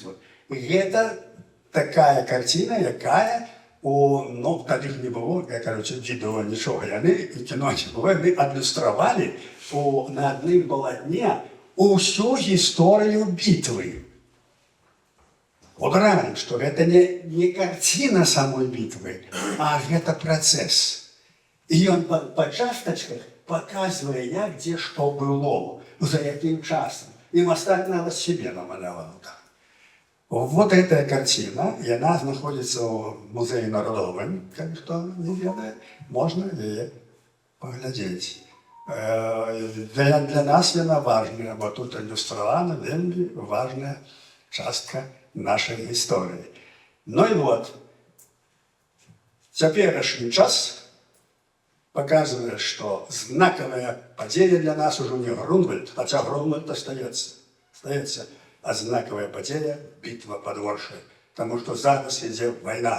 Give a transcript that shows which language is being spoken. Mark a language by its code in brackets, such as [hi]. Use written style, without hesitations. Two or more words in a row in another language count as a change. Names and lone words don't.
[be] Гэта такая карціна, якая тады ж не было, відэа нічога, яны і кіно не было, яны адлюстравалі на адным палатне усю гісторыю бітвы. Вот раім, што гэта не карціна самой бітвы, а гэта працэс. І ён па частачках паказвае, як дзе што было, за якім часам. І мастак нават сябе намаляваў так. [ru] Вот эта картина, и она находится в Музее народовым, как кто не ведает, можно ее поглядеть. Для нас она важная, вот тут иллюстрована, [be] вельми важная частка [ru] нашей истории. Ну и вот, теперешний час показывает, что знаковая подея для нас уже не Грунвальд, хотя Грунвальд остается. А знаковая подея – битва под Воршей. Потому что зараз идет война.